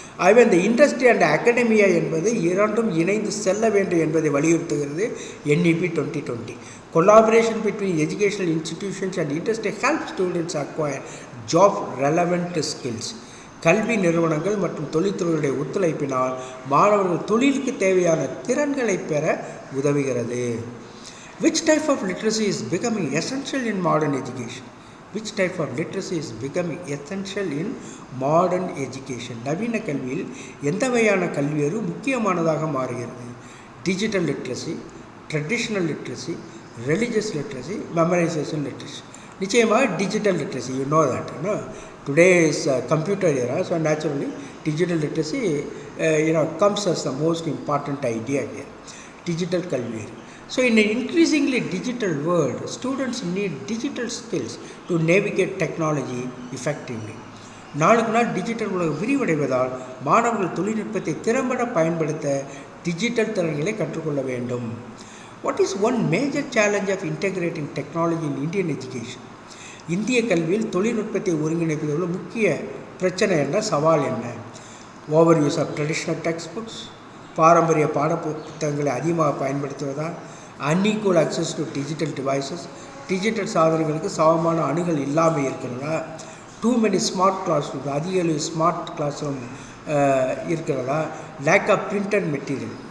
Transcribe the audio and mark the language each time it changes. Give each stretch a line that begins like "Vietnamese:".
Tamil: ஆகவே இந்த
English: industry and academia
Tamil: என்பது இரண்டும் இணைந்து செல்ல வேண்டும் என்பதை வலியுறுத்துகிறது NEP 2020.
English: Collaboration between educational institutions and industry help students acquire job relevant skills.
Tamil: கல்வி நிறுவனங்கள் மற்றும் தொழில்துறையுடைய ஒத்துழைப்பினால் மாணவர்கள் தொழிலுக்கு தேவையான திறன்களை பெற உதவுகிறது.
English: Which type of literacy is becoming essential in modern education? Which type of literacy is becoming essential in modern education?
Tamil: நவீன கல்வியில் எந்த வகையான கல்வியறிவு முக்கியமானதாக மாறுகிறது?
English: Digital literacy, traditional literacy, religious literacy, memorisation literacy.
Tamil: நிச்சயமாக
English: Digital literacy, you know that. Today is computer era, so naturally digital literacy comes as the most important idea here. Digital kalvi. So in an increasingly digital world, students need digital skills to navigate technology effectively.
Tamil: நாளுக்கு நாள் digital உலகம் விரிவடைவதால் மாணவர்கள் தொழில்நுட்பத்தை திறம்பட பயன்படுத்த digital திறன்களை கற்றுக்கொள்ள வேண்டும்.
English: What is one major challenge of integrating technology in Indian education?
Tamil: இந்திய கல்வியில் தொழில்நுட்பத்தை ஒருங்கிணைப்பதில் முக்கிய பிரச்சனை என்ன, சவால் என்ன?
English: over use of traditional text books,
Tamil: பாரம்பரிய பாட புத்தகங்களை அதிகமாக பயன்படுத்துவதா,
English: unequal access to digital devices,
Tamil: digital சாதனங்களுக்கு சமமான அணுகல் இல்லாமல் இருக்கிறதா,
English: too many smart class room,
Tamil: அதிக அளவு
English: smart class room
Tamil: இருக்கிறதா,
English: Lack of printed material.